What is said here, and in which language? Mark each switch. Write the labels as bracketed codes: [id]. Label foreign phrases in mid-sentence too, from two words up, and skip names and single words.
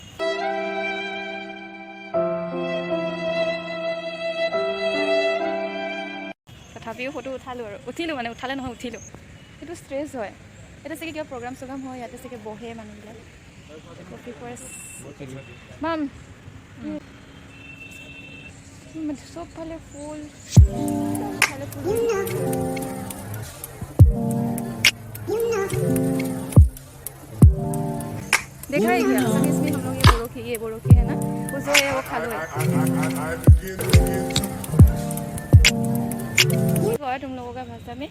[as] তথাপিও ফটো উঠালোঁ আৰু উঠালে নহয় উঠিলোঁ। সেইটো ষ্ট্ৰেছ হয়। এতিয়া চাগে কিবা প্ৰগ্ৰাম চগ্ৰাম হয়, ইয়াতে চাগে বহে মানুহবিলাক। কফি ফৰেষ্ট মাম চবফালে ফুল, চবফালে ফুল। [hi] देखा है क्या असमीज में हम लोग ये बोरोखी है ना, वो जो है वो खा लो। क्या तुम लोगों का भाषा में?